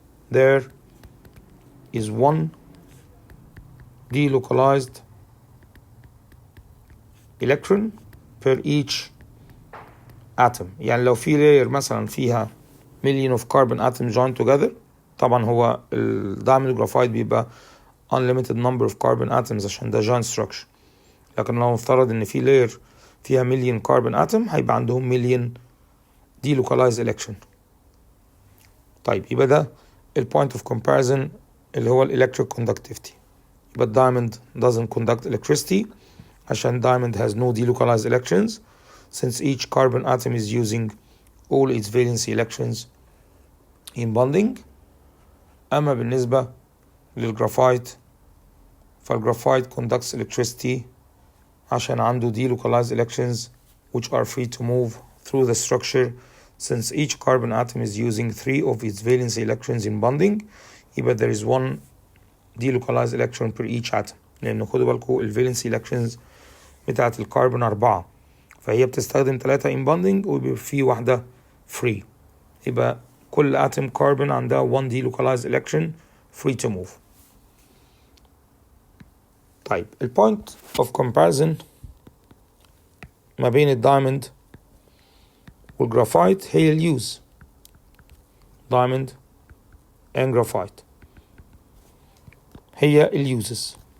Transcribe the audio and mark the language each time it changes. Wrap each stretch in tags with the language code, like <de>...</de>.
<en>There is 1 delocalized electron per each atom.</en> <ar>يعني لو في layer مثلا فيها million of carbon atoms joined together طبعا هو الدايموند جرافايت بيبقى unlimited number of carbon atoms عشان ده joint structure. لكن لو نفترض ان في layer فيها million carbon atom هيبقى عندهم million delocalized electron. طيب يبقى ده point of comparison اللي هو electric conductivity.</ar> <en>يبقى diamond doesn't conduct electricity عشان diamond has no delocalized electrons since each carbon atom is using all its valency electrons in bonding.</en> <ar>أما بالنسبة للجرافايت فالجرافايت</ar> <en>conducts electricity عشان عنده delocalized electrons which are free to move through the structure since each carbon atom is using 3 of its valency electrons in bonding. يبقى there is one delocalized electron per each atom</en> <ar>لأن خدوا بالكم الفالنسي electrons بتاعت الكربون 4 فهي بتستخدم 3 in bonding ويبقى في واحدة</ar> <en>free. يبقى كل atom carbon عندها one delocalized electron free to move.</en> <ar>طيب البوينت of comparison ما بين الدايموند والجرافايت هي اليوز diamond and graphite هي اليوزز.</ar>